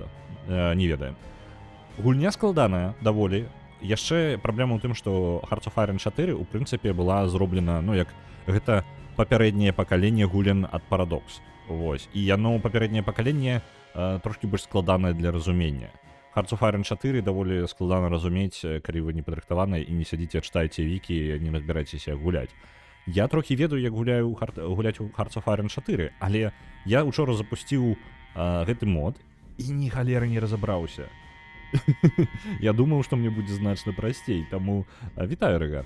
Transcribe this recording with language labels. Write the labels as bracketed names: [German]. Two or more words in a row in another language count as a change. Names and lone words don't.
[Belarusian] Не ведаем. Гульня складаная даволі. Яшчэ праблема ў тым, што Hearts of Iron 4, у прынцыпе, была зроблена, ну, як гэта папярэдняе пакаленне гулян ад Paradox. Вось. І яно папярэдняе пакаленне трошкі больш складанае для разумення. Hearts of Iron 4 даволі складана разумець, калі вы не падрыхтаваныя і не сядзіце, чытаеце вікі, не разбіраецеся гуляць. Я трохі ведаю, як гуляць у Hearts of Iron 4, але я учора запусціў гэты мод і ні халеры не разабраўся. Я думаў, што мне будзе значна прасцей, таму вітаю, Рэган.